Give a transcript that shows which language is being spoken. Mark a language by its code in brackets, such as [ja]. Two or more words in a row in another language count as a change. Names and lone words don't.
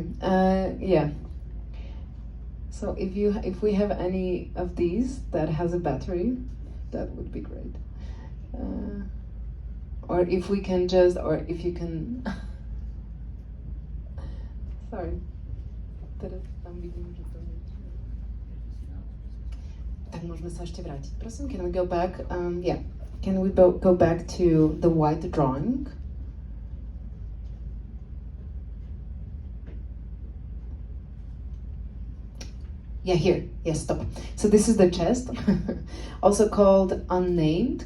[en] Yeah. So if we have any of these that has a battery, that would be great. Or if we can just, or if you can. Sorry. [sk] Teraz tam vidím, že to tak môžeme sa ešte vrátiť. Prosím, [en] can we go back? Yeah. Can we go back to the white drawing? Yeah, here. Yes, stop. So this is the chest, also called Unnamed.